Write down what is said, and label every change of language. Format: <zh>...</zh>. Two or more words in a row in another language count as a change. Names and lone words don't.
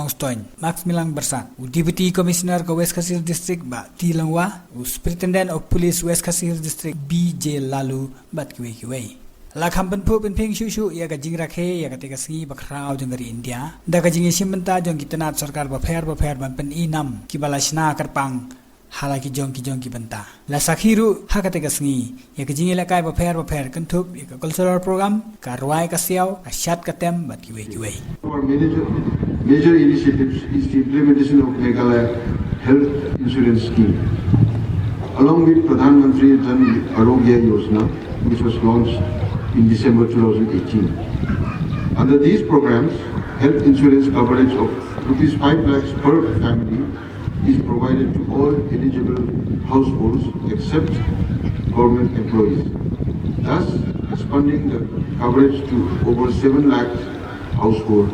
<kha>nong stoin Max Milang Bersat u</kha> <en>Deputy Commissioner</en> <kha>ka West Khasis district ba Tilangwa u</kha> <en>Superintendent of Police</en> <kha>West Khasis District BJ Lalu bat kiwei lakham penpu penpeng shushu ya ka jing Rakhe ya ka teka singi bakrao jangari India da ka jingi jingpynbna jong kitanat sarkar bapher ban pen inam ki balashna karpang halaki jong ki banta la sakhiru ha ka teka singi ya ka jingi lakai bapher kantup ya ka</kha> <en>cultural program</en> <kha>ka ruai ka siaw ka shat ka tem bat kiwei</kha> <en>Our major initiatives is the implementation of Meghalaya Health Insurance Scheme along with Pradhan Mantri Jan Arogya Yojana, which was launched in December 2018. Under these programs, health insurance coverage of Rs 5 lakhs per family is provided to all eligible households except government employees, thus expanding the coverage to over 7 lakh households.</en>